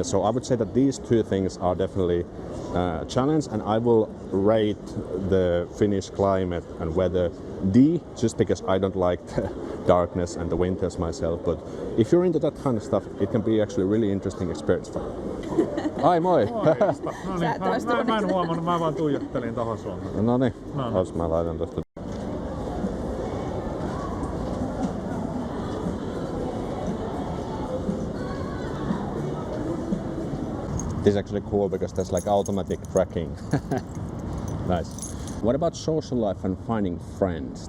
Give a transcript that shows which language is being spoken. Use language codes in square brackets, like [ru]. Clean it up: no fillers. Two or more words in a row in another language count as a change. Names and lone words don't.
[en] So I would say that these two things are definitely a challenge, and I will rate the Finnish climate and weather D, just because I don't like the darkness and the winters myself. But if you're into that kind of stuff, it can be actually a really interesting experience for you. [fi] Ai moi! No niin, mä en huomannut, mä vaan tuijottelin tohon suuntaan. No niin, mä laitan tosta. [en] This is actually cool because there's like automatic tracking. Nice. What about social life and finding friends?